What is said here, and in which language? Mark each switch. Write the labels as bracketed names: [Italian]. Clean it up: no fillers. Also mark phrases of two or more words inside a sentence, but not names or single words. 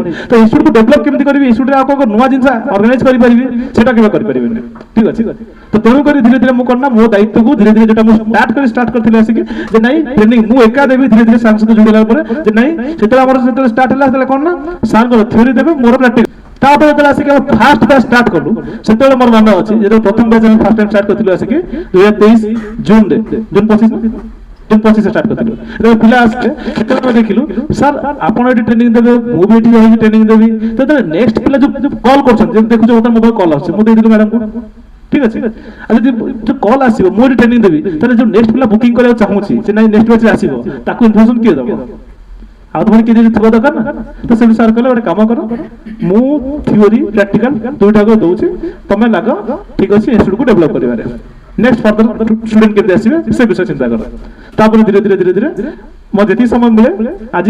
[Odia] ତ ଇନଷ୍ଟିଚ୍ୟୁଟକୁ ଡେଭଲପ କେମିତି କରିବି ଇନଷ୍ଟିଚ୍ୟୁଟରେ ଆଉ କ'ଣ ନୂଆ ଜିନିଷ ଅର୍ଗାନାଇଜ କରିପାରିବି ସେଟା କେବେ କରିପାରିବିନି ଠିକ ଅଛି ତ ତେଣୁକରି ଧୀରେ ଧୀରେ ମୁଁ କ'ଣ ନା ମୋ ଦାୟିତ୍ୱକୁ ଧୀରେ ଧୀରେ ଯୋଉଟା ମୁଁ ଷ୍ଟାର୍ଟ କରିଥିଲି ଆସିକି ଯେ ନାଇଁ ଟ୍ରେନିଂ ମୁଁ ଏକା ଦେବି ଧୀରେ ଧୀରେ ସାର୍ ସହିତ ଯୋଡ଼ିଲା ପରେ ଯେ ନାଇଁ ସେତେବେଳେ ଆମର ଯେତେବେଳେ ଷ୍ଟାର୍ଟ ହେଲା ସେତେବେଳେ କ'ଣ ନା ସାର୍ଙ୍କର ଥିଓରି ଦେବେ ମୋର ପ୍ରାକ୍ଟିକାଲ ତାପରେ ଯେତେବେଳେ ଆସିକି ଆମେ [English] first batch [Odia] ଷ୍ଟାର୍ଟ କଲୁ ସେତେବେଳେ ମୋର ମନେ ଅଛି ଯେତେବେଳେ ପ୍ରଥମ ବ୍ୟାଚ୍ ଆମେ [English] first time [Odia] ଷ୍ଟାର୍ଟ କରିଥିଲୁ ଆସିକି 2023 ଜୁନରେ ଜୁନ 25 ଷ୍ଟାର୍ଟ କରିଥିଲୁ ଯେତେବେଳେ ପିଲା ଆସିଲେ ସେତେବେଳେ ଦେଖିଲୁ ସାର୍ ଆପଣ ଏଠି ଟ୍ରେନିଂ ଦେବେ ମୁଁ ବି ଏଠି ରହିକି ଟ୍ରେନିଂ ଦେବି ତ ଯେତେବେଳେ ନେକ୍ସଟ ପିଲା ଯୋଉ କଲ୍ କରୁଛନ୍ତି ଯେମିତି ଦେଖୁଛ ବର୍ତ୍ତମାନ [English] mobile call [Odia] ଆସୁଛି ମୁଁ ଦେଇଦେଲି ମ୍ୟାଡ଼ାମକୁ [Bangla] ঠিক আছে আর যদি কল আসিব [Odia] ମୁଁ ଏଠି ଟ୍ରେନିଂ ଦେବି ତାହେଲେ ଯୋଉ ନେକ୍ସଟ ପିଲା ବୁକିଂ କରିବାକୁ ଚାହୁଁଛି ସେ ନାଇଁ ନେକ୍ସଟ ବ୍ୟାଚରେ ଆସିବ ତାକୁ ଇନଫର୍ମେସନ କିଏ ଦେବ ଆଉ ତମର କିଏ ଯଦି ଥିବା ଦରକାର ନା ତ ସେ ସାର୍ କହିଲେ ଗୋଟେ କାମ କର ମୁଁ [English] theory practical [Odia] ଦୁଇଟାକୁ ଦଉଛି ତମେ ଲାଗ ଠିକ ଅଛି ଇନଷ୍ଟିଚ୍ୟୁଟକୁ ଡେଭଲପ କରିବାରେ [English] next further student [Odia] କେମିତି ଆସିବେ ସେ ବିଷୟ ଚିନ୍ତା କର ତାପରେ ଧୀରେ ଧୀରେ ମୋ ଯେତିକି ସମୟ ମିଳେ ଆଜି